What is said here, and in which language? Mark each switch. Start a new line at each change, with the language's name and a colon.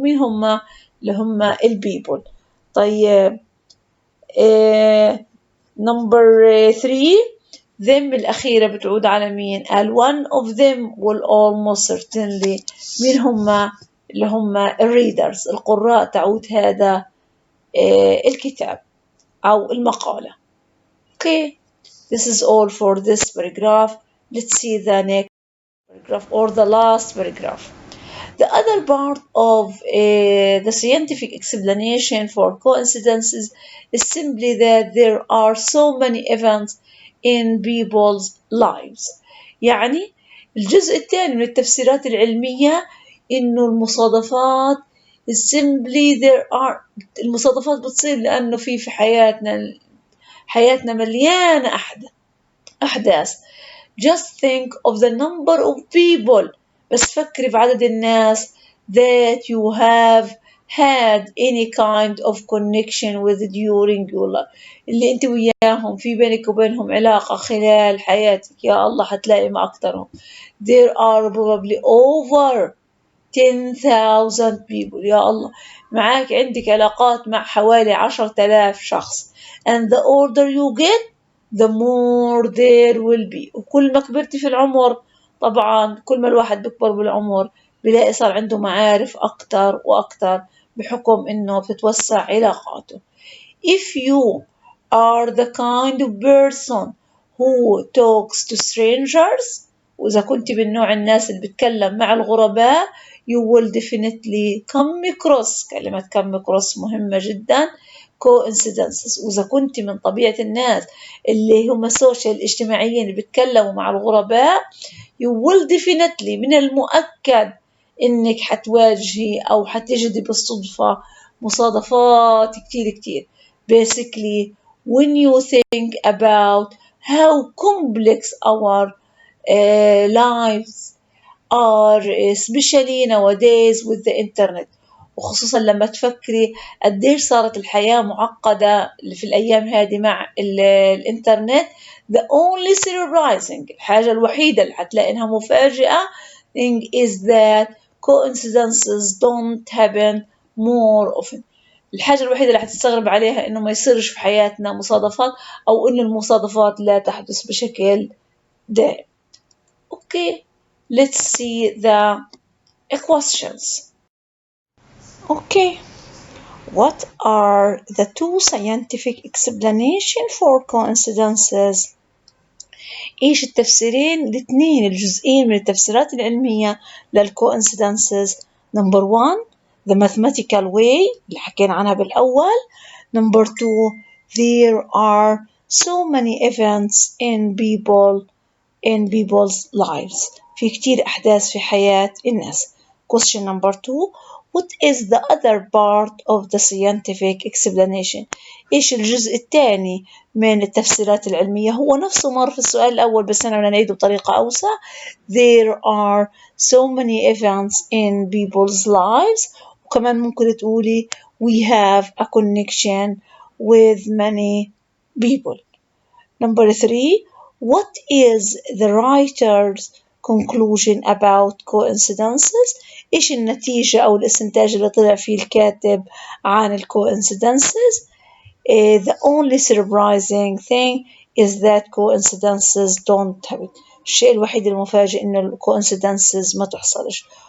Arabic: مين هم؟ اللي هم البيبل. طيب
English: number 3 them
Arabic: الأخيرة بتعود على مين؟ قال
English: one of them will almost certainly.
Arabic: مين هم؟ اللي هم الريدرز القراء تعود هذا الكتاب أو المقالة.
English: Okay, this is all for this paragraph. Let's see the next paragraph or the last paragraph. The other part of the scientific explanation for coincidences is simply that there are so many events in people's lives.
Arabic: يعني الجزء الثاني من التفسيرات العلمية إنه المصادفات
English: simply there are.
Arabic: المصادفات بتصير لأنه في حياتنا مليانة أحداث.
English: Just think of the number of people.
Arabic: بس فكري في عدد الناس
English: that you have had any kind of connection with during your life.
Arabic: اللي انت وياهم في بينك وبينهم علاقة خلال حياتك. يا الله حتلاقي ما أكترهم.
English: There are probably over 10,000 people.
Arabic: يا الله معاك عندك علاقات مع حوالي 10,000 شخص.
English: And the older you get the more there will be.
Arabic: وكل ما كبرتي في العمر طبعا كل ما الواحد بيكبر بالعمر بلاقي صار عنده معارف أكتر وأكتر بحكم إنه بتتوسع علاقاته.
English: If you are the kind of person who talks to strangers،
Arabic: وإذا كنت من نوع الناس اللي بتكلم مع الغرباء،
English: you will definitely come across، كلمة come across
Arabic: مهمة جدا،
English: coincidences.
Arabic: وإذا كنت من طبيعة الناس اللي هم social اجتماعيين اللي بيتكلموا مع الغرباء،
English: you will definitely
Arabic: من المؤكد إنك حتواجهي أو حتجدي بالصدفة مصادفات كتير كتير.
English: Basically, when you think about how complex our lives are, especially nowadays with the internet،
Arabic: وخصوصا لما تفكري قديش صارت الحياة معقدة في الأيام هذه مع الإنترنت.
English: the only surprising،
Arabic: الحاجة الوحيدة اللي حتلاقي إنها مفاجئة
English: thing is that coincidences don't happen more often.
Arabic: الحاجة الوحيدة اللي حتستغرب عليها إنه ما يصيرش في حياتنا مصادفات، أو إن المصادفات لا تحدث بشكل دائم.
English: Okay, let's see the questions. Okay, what are the two scientific explanations for coincidences؟
Arabic: إيش التفسيرين الاثنين الجزئين من التفسيرات العلمية للcoincidences؟
English: Number one, the mathematical way
Arabic: اللي حكينا عنها بالأول.
English: Number two, there are so many events in people's lives.
Arabic: في كتير أحداث في حياة الناس.
English: Question number two, what is the other part of the scientific explanation؟
Arabic: إيش الجزء الثاني من التفسيرات العلمية؟ هو نفسه مر في السؤال الأول بس أنا بدنا نعيده بطريقة أوسع.
English: There are so many events in people's lives.
Arabic: وكمان ممكن تقولي
English: we have a connection with many people. Number three, what is the writer's conclusion about coincidences؟
Arabic: إيش النتيجة أو الاستنتاج اللي طلع فيه الكاتب عن
English: coincidences؟ The only surprising thing is that coincidences don't happen.
Arabic: الشيء الوحيد المفاجئ إن coincidences ما تحصلش.